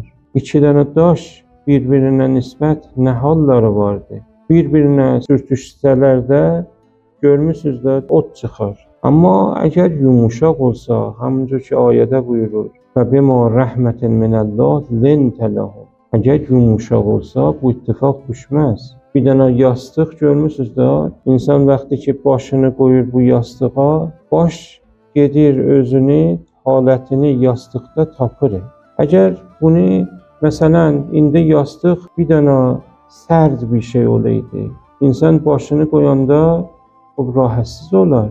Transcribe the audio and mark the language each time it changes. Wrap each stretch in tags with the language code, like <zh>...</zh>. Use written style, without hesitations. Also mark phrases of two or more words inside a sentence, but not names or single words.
<az>İki dənə daş bir-birinə nisbət nə halları vardı? Bir-birinə sürtüşsələr də görmüsünüz də od çıxar. Amma əgər yumuşaq olsa, hamıncır ki ayədə buyurur,</az> <ar>فَبِمَا رَحْمَةٍ مِنَ اللّٰهِ لِنْتَ لَهُمْ.</ar> <az>Əgər yumuşaq olsa, bu ittifaq düşməz. Bir dənə yastıq görmüsünüz də, insan vaxtı ki başını qoyur bu yastığa, baş gedir özünü, halətini yastıqda tapır. Əgər bunu, məsələn, indi yastıq bir dənə sərt bir şey olaydı, insan başını qoyanda rahatsız olar.</az>